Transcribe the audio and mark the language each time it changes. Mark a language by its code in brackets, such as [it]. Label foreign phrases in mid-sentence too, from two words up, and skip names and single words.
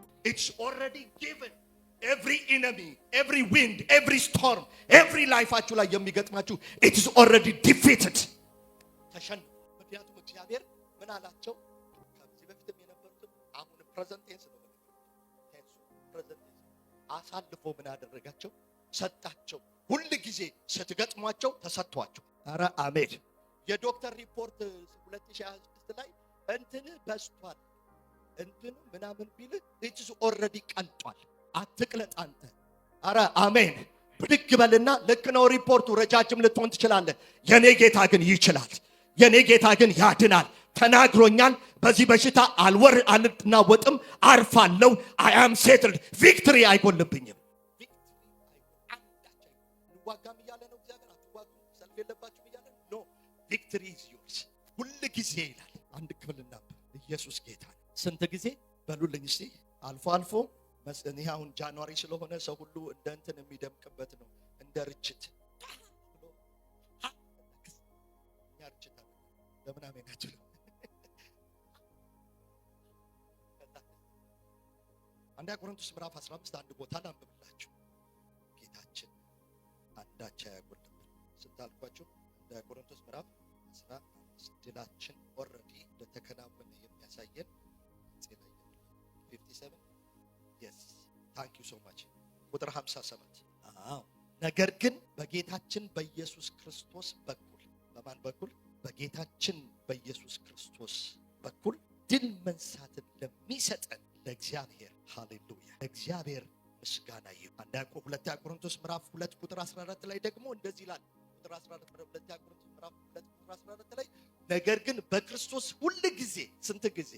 [en] It's already given. Every enemy, every wind, every storm, every life [am] ላይ የሚገጥማችሁ [en] it is already defeated. [am] ተሸንፏል። ምክንያቱም እግዚአብሔር ምን አላቸው? ከዚህ በፊትም የነበሩት አሁን [en] present tense [am] ነው። ፕሬዘንት አሳልፎ ምን አደረጋቸው? ሰጣቸው። ሁሉ ጊዜ ስትገጥሟቸው ተሰጥቷቸው። ኧረ አሜን። የዶክተር ሪፖርት 2026 ላይ እንትን በስቷል እንትን ምናምን ቢል [en] it is already [am] ቀልጧል። አትቅለጥ አንተ። ኧረ አሜን። ብድግ በልና ልክ ነው ሪፖርቱ ረጃጅም ልትሆን ትችላለህ። የኔ ጌታ ግን ይችላል። የኔ ጌታ ግን ያድናል። ተናግሮኛል። በዚህ በሽታ አልናወጥም፣ አርፋለሁ። [en] I am settled. [am] ቪክትሪ አይጎልብኝም። ዋጋም እያለ ነው እግዚአብሔር። አትዋጉ ሰልፍ የለባችሁም እያለ ነው። ቪክትሪ [en] is yours [am] ሁሉ ጊዜ ይላል። አንድ ክፍል እናንተ ኢየሱስ ጌታ ነው። ስንት ጊዜ በሉልኝ እስቲ። አልፎ አልፎ መስኒ አሁን ጃንዋሪ ስለሆነ ሰው ሁሉ እንደ እንትን የሚደምቅበት ነው። እንደ ርችት ብሎ ያርችታ ለምን አሜን አትሉ? አንደኛ ቆሮንቶስ ምዕራፍ 15 አንድ ቦታ ላንብብላችሁ። ጌታችን አንዳች አያጎልብን ስታልኳችሁ አንደኛ ቆሮንቶስ ምዕራፍ 15 ድላችን ኦልሬዲ ለተከናወነ የሚያሳየን ጽና 57 [en] yes thank you so much [am] ቁጥር 57 ነገር ግን በጌታችን በኢየሱስ ክርስቶስ በኩል በማን በኩል? በጌታችን በኢየሱስ ክርስቶስ በኩል ድል መንሳትን ለሚሰጠን ለእግዚአብሔር ሃሌሉያ ለእግዚአብሔር ምስጋና ይሁን። ሁለተኛ ቆሮንቶስ ምዕራፍ 2 ቁጥር 14 ላይ ደግሞ እንደዚህ ይላል። ቁጥር 14 ሁለተኛ ቆሮንቶስ ምዕራፍ 2 ቁጥር 14 ላይ ነገር ግን በክርስቶስ ሁሉ ጊዜ ስንት ጊዜ?